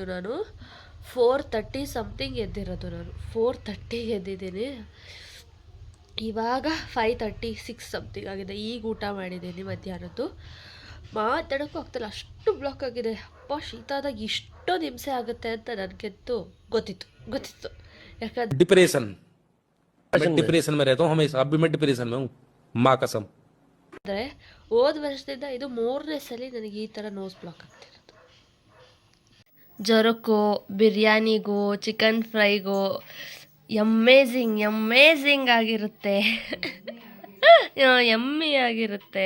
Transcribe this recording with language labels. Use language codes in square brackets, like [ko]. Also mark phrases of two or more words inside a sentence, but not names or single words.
[kn] ನಾನು 4:30 ಸಮಥಿಂಗ್ ಎದ್ದಿರೋದು. ನಾನು 4:30 ಎದ್ದಿದ್ದೀನಿ. ಇವಾಗ 5:36 ಸಮಥಿಂಗ್ ಆಗಿದೆ. ಈಗ ಊಟ ಮಾಡಿದ್ದೀನಿ ಮಧ್ಯಾಹ್ನದ್ದು. ಮಾತಾಡೋಕ್ಕೂ ಆಗ್ತಿಲ್ಲ, ಅಷ್ಟು ಬ್ಲಾಕ್ ಆಗಿದೆ. ಅಪ್ಪ ಶೀತಾದಾಗ ಇಷ್ಟೊಂದು ಹಿಂಸೆ ಆಗುತ್ತೆ ಅಂತ ನನಗೆಂತೂ ಗೊತ್ತಿತ್ತು. ಯಾಕಂದ್ರೆ [hi] डिप्रेशन में रहता हूँ हमेशा. अभी मैं डिप्रेशन में हूँ, माँ कसम. [kn] ಅಂದರೆ ಹೋದ ವರ್ಷದಿಂದ ಇದು 3ನೇ ಸಲ ನನಗೆ ಈ ಥರ [en] nose block [kn] ಆಗ್ತಿರೋದು. ಜ್ವರಕ್ಕೋ, ಬಿರಿಯಾನಿಗೋ, ಚಿಕನ್ ಫ್ರೈಗೋ ಅಮೇಝಿಂಗ್ ಆಗಿರುತ್ತೆ. ಯಮ್ಮಿ ಆಗಿರುತ್ತೆ.